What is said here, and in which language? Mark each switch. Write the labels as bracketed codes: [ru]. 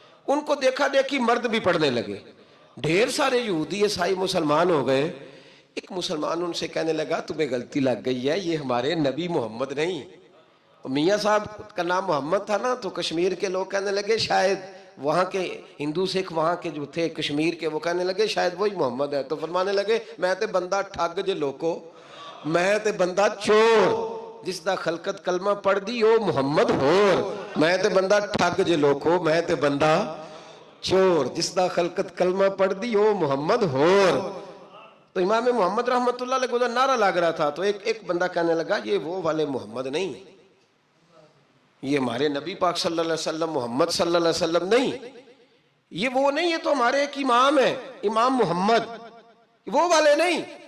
[ur] ان کو دیکھا دیکھی مرد بھی پڑھنے لگے. ڈھیر سارے یہودی عیسائی مسلمان ہو گئے. ایک مسلمان ان سے کہنے لگا تمہیں غلطی لگ گئی ہے, یہ ہمارے نبی محمد نہیں. میاں صاحب کا نام محمد تھا نا, تو کشمیر کے لوگ کہنے لگے شاید وہاں کے ہندو سکھ وہاں کے جو تھے کشمیر کے, وہ کہنے لگے شاید وہی محمد ہے. تو فرمانے لگے [pa] میں تے بندہ ٹھگ جے لوکو, میں تے بندہ چور, جس دا خلقت کلمہ پڑھ دی او محمد ہور. میں تے بندہ ٹھگ جے لوکو, میں تے بندہ چور, جس دا خلقت کلمہ پڑھ دی او محمد ہور. [ur] تو امام محمد رحمت اللہ علیہ کو نعرہ لگ رہا تھا. تو ایک بندہ کہنے لگا یہ وہ والے محمد نہیں, یہ ہمارے نبی پاک صلی اللہ علیہ وسلم محمد صلی اللہ علیہ وسلم نہیں, یہ وہ نہیں, یہ تو ہمارے ایک امام ہے امام محمد, وہ والے نہیں.